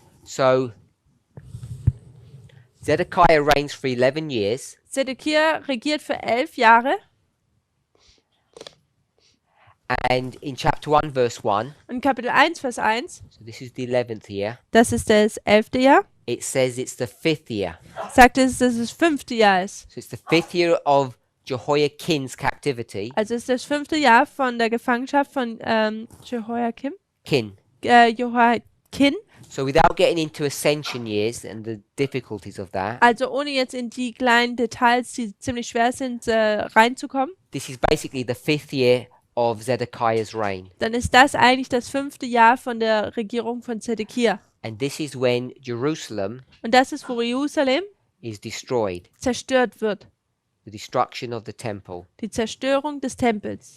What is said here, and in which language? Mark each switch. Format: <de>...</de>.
<en>So Zedekiah reigns for 11 years.</en> <de>Zedekia regiert für 11 Jahre.</de> <en>And in chapter 1, verse 1,</en> <de>Und Kapitel 1, Vers 1,</de> <en>so this is the 11th year,</en> <de>das ist das 11. Jahr,</de> <en>it says it's the 5th year.</en> <de>sagt es, dass es das 5. Jahr ist.</de> <en>So it's the 5th year of Jehoiakim's captivity.</en> <de>Also es ist das 5. Jahr von der Gefangenschaft von Jehoiakim. Jehoiakim.</de> <en>So without getting into ascension years and the difficulties of that,</en> <de>Also ohne jetzt in die kleinen Details, die ziemlich schwer sind, reinzukommen,</de> <en>this is basically the 5th year of Zedekiah's reign.</en> <de>dann ist das eigentlich das 5. Jahr von der Regierung von Zedekia.</de> <en>And this is when Jerusalem</en> <de>Und das ist, wo Jerusalem</de> <en>is destroyed,</en> <de>zerstört wird.</de> <en>the destruction of the temple.</en> <de>Die Zerstörung des Tempels.</de>